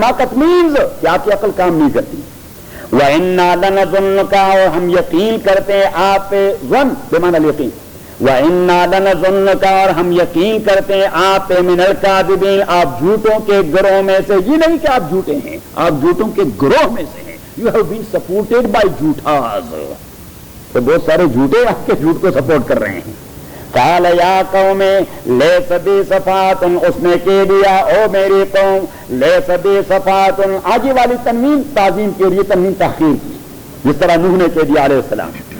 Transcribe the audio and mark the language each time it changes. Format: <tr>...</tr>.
<ur>حماقت مینز کہ آپ کی عقل کام نہیں کرتی.</ur> <ar>وَإِنَّا لَنَظُنُّكَ,</ar> <ur>اور ہم یقین کرتے ہیں آپ پہ.</ur> <ar>ظن بمعنی الیقین. وَإِنَّا لَنَظُنُّكَ,</ar> <ur>اور ہم یقین کرتے ہیں آپ پہ</ur> <ar>مِنَ الْكَاذِبِينَ,</ar> <ur>آپ جھوٹوں کے گروہ میں سے. یہ نہیں کہ آپ جھوٹے ہیں, آپ جھوٹوں کے گروہ میں سے ہیں.</ur> <en>You have been supported by جھوٹاز.</en> <ur>تو بہت سارے جھوٹے آپ کے جھوٹ کو سپورٹ کر رہے ہیں.</ur> <ar>قال یا قوم لیس بی صفات,</ar> <ur>اس نے کہہ دیا او میری قوم,</ur> <ar>لیس بی صفات,</ar> <ur>آگے والی تنوین تعظیم کے لیے تنوین تحقیر کی, جس طرح نوح نے کہہ دیا علیہ السلام.</ur>